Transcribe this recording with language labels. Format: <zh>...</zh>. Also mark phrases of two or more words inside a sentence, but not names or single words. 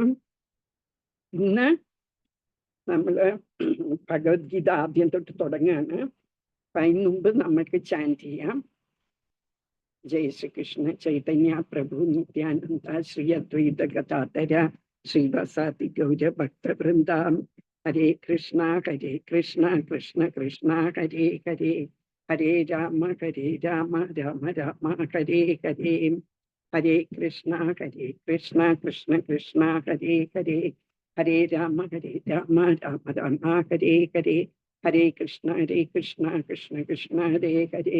<ml>ഇന്ന് നമ്മള് ഭഗവത്ഗീത ആദ്യം തൊട്ട് തുടങ്ങാണ്. അപ്പൊ അതിന് മുമ്പ് നമ്മൾക്ക് ചാൻറ്റ് ചെയ്യാം.</ml> <sa>ജയ ശ്രീകൃഷ്ണ ചൈതന്യ പ്രഭു നിത്യാനന്ദ ശ്രീ അദ്വൈത ഗദാധര ശ്രീവസാദി ഗൗര ഭക്തവൃന്ദാം. ഹരേ കൃഷ്ണ കൃഷ്ണ കൃഷ്ണ ഹരേ ഹരേ, ഹരേ രാമ രാമ രാമ ഹരേ ഹരേ, ഹരേ കൃഷ്ണ കൃഷ്ണ കൃഷ്ണ ഹരേ ഹരേ, ഹരേ രാമ രാമ രാമ ഹരേ ഹരേ, ഹരേ കൃഷ്ണ കൃഷ്ണ കൃഷ്ണ ഹരേ ഹരേ,</sa>